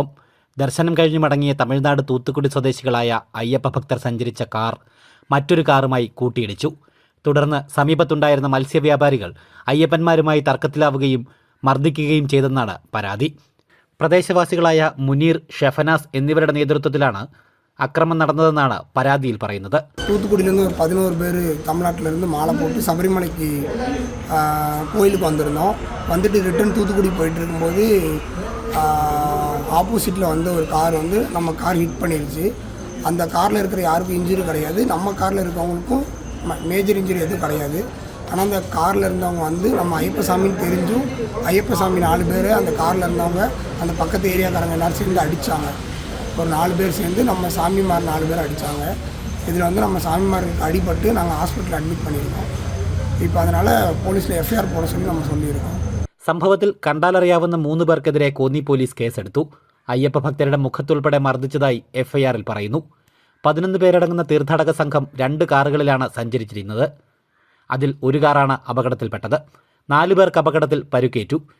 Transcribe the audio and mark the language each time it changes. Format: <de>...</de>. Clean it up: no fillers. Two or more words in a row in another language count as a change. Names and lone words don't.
<ml>ദർശനം കഴിഞ്ഞ് മടങ്ങിയ തമിഴ്നാട് തൂത്തുക്കുടി സ്വദേശികളായ അയ്യപ്പ ഭക്തർ സഞ്ചരിച്ച കാർ മറ്റൊരു കാറുമായി കൂട്ടിയിടിച്ചു. തുടർന്ന് സമീപത്തുണ്ടായിരുന്ന മത്സ്യവ്യാപാരികൾ അയ്യപ്പന്മാരുമായി തർക്കത്തിലാവുകയും മർദ്ദിക്കുകയും ചെയ്തെന്നാണ് പരാതി. പ്രദേശവാസികളായ മുനീർ, ഷെഫനാസ് എന്നിവരുടെ നേതൃത്വത്തിലാണ് അക്രമം നടന്നതെന്നാണ് പരാതിയിൽ പറയുന്നത്.</ml> <ta>தூத்துக்குடியில் ஒரு 11 பேர் தமிழ்நாட்டிலேருந்து மாலை போட்டு சபரிமலைக்கு கோயிலுக்கு வந்திருந்தோம். வந்துட்டு ரிட்டன் தூத்துக்குடி போயிட்டு இருக்கும்போது ஆப்போசிட்டில் வந்து ஒரு கார் வந்து நம்ம கார் ஹிட் பண்ணிடுச்சு. அந்த காரில் இருக்கிற யாருக்கும் இன்ஜுரி கிடையாது, நம்ம காரில் இருக்கவங்களுக்கும்</ta> <en>major injury</en> <ta>எதுவும் கிடையாது. ஆனால் அந்த காரில் இருந்தவங்க வந்து நம்ம ஐயப்பசாமின்னு தெரிஞ்சும் ஐயப்பசாமி 4 பேர் அந்த காரில் இருந்தவங்க அந்த பக்கத்து ஏரியாக்காரங்க எல்லோரும் சேர்ந்து அடித்தாங்க. ஒரு 4 பேர் சேர்ந்து நம்ம சாமிமார் 4 பேர் அடித்தாங்க. இதில் வந்து நம்ம சாமிமாருக்கு அடிபட்டு நாங்கள் ஹாஸ்பிட்டலில் அட்மிட் பண்ணியிருக்கோம். இப்போ அதனால் போலீஸில் எஃப்ஐஆர் போட சொல்லி நம்ம சொல்லியிருக்கோம்.</ta> <ml>സംഭവത്തിൽ കണ്ടാലറിയാവുന്ന 3 പേർക്കെതിരെ കോന്നി പോലീസ് കേസെടുത്തു. അയ്യപ്പ ഭക്തരുടെ മുഖത്തുൾപ്പെടെ മർദ്ദിച്ചതായി എഫ്ഐആറിൽ പറയുന്നു. 11 പേരടങ്ങുന്ന തീർത്ഥാടക സംഘം 2 കാറുകളിലാണ് സഞ്ചരിച്ചിരുന്നത്. അതിൽ ഒരു കാറാണ് അപകടത്തിൽപ്പെട്ടത്. 4 പേർക്ക് അപകടത്തിൽ പരുക്കേറ്റു.</ml>